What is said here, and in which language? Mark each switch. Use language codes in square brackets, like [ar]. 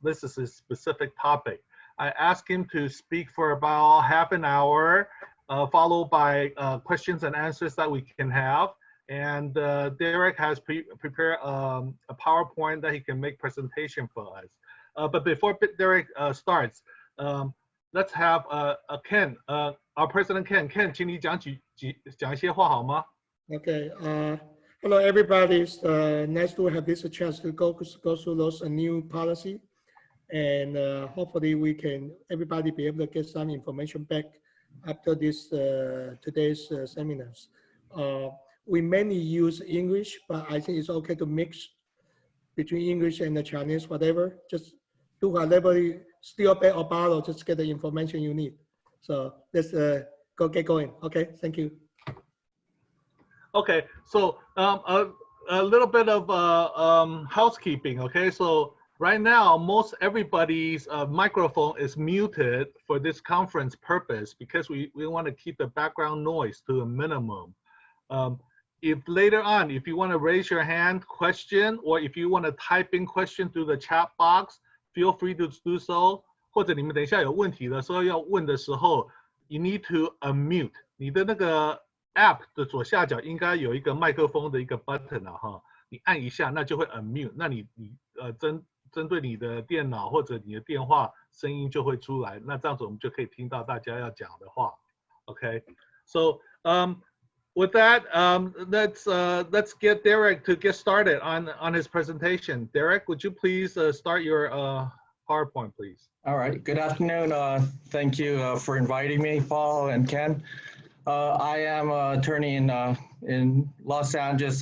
[en] This is his specific topic. I asked him to speak for about half an hour, followed by questions and answers that we can have. And Derek has prepared a PowerPoint that he can make presentation for us. But before Derek starts, let's have Ken, our President Ken. [zh] Ken, 请你讲一些话好吗? [en] Okay. Hello, everybody. It's nice to have this chance to go through those new policy. And hopefully everybody be able to get some information back after this today's seminars. We mainly use English, but I think it's okay to mix between English and the Chinese, whatever. Just do whatever, still bag or bottle, just get the information you need. So let's get going. Okay, thank you. Okay, so a little bit of housekeeping. Okay, so right now, most everybody's microphone is muted for this conference purpose because we want to keep the background noise to a minimum. If later on, if you want to raise your hand question, or if you want to type in question through the chat box, feel free to do so. [zh] 或者你们等一下有问题的时候要问的时候 [en] you need to unmute. [zh] 你的那个 app 的左下角应该有一个麦克风的一个 button 哈，你按一下，那就会 unmute。那你针对你的电脑或者你的电话声音就会出来，那这样子我们就可以听到大家要讲的话。 [en] Okay, so with that, let's get Derek to get started on his presentation. Derek, would you please start your PowerPoint, please? All right. Good afternoon. Thank you for inviting me, Paul and Ken. I am an attorney in Los Angeles.